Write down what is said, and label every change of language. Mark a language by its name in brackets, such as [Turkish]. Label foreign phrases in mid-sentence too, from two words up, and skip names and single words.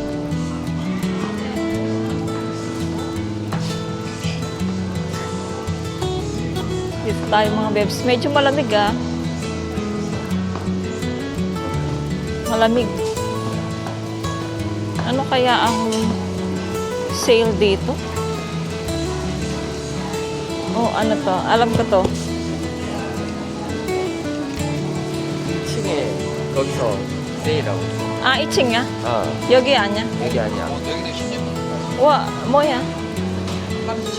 [Filipino] Dito tayo mga bebs. Medyo malamig ah. Malamig. Ano kaya ang sale dito? Oh, ano to? Alam ko to. [Korean] 2층에 거기서 세일하고 있어. Ah, 이층이야? 아, 여기 아니야? 여기 아니야. 여기는 16만 와, 뭐야? 깜치.